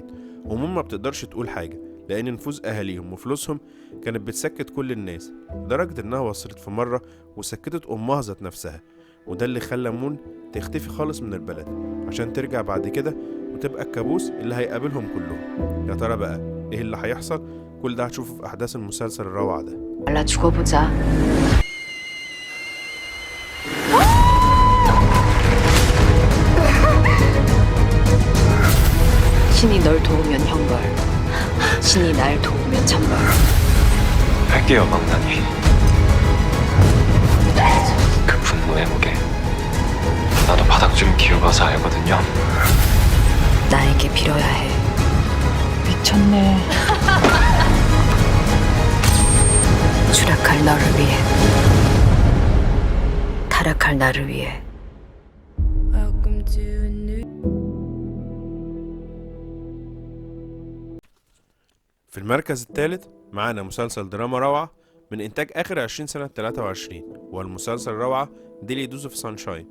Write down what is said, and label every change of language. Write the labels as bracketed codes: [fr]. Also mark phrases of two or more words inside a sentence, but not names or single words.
[ar] ومون ما بتقدرش تقول حاجة لأن نفوذ أهاليهم وفلوسهم كانت بتسكت كل الناس، لدرجة إنها وصلت في مرة وسكتت أمها ذات نفسها. وده اللي خلى مون تختفي خالص من البلد عشان ترجع بعد كده وتبقى الكابوس اللي هيقابلهم كلهم. يا ترى بقى ايه اللي هيحصل؟ كل ده هتشوفه في احداث المسلسل الروعة ده. [ko] 말라 죽어보자. 신이 널 도우면 형벌, 신이 날 도우면 천벌. 할게요, 망나니. 그 분노의 무게. 나도 바닥 좀 기어봐서 알거든요. 나에게 빌어야 해. 미쳤네. 추락할 너를 위해, 타락할 나를 위해. [ar] في المركز الثالث معانا مسلسل دراما روعة من إنتاج آخر 20 سنة 23، والمسلسل روعة ديلي دوز اوف سانشاين.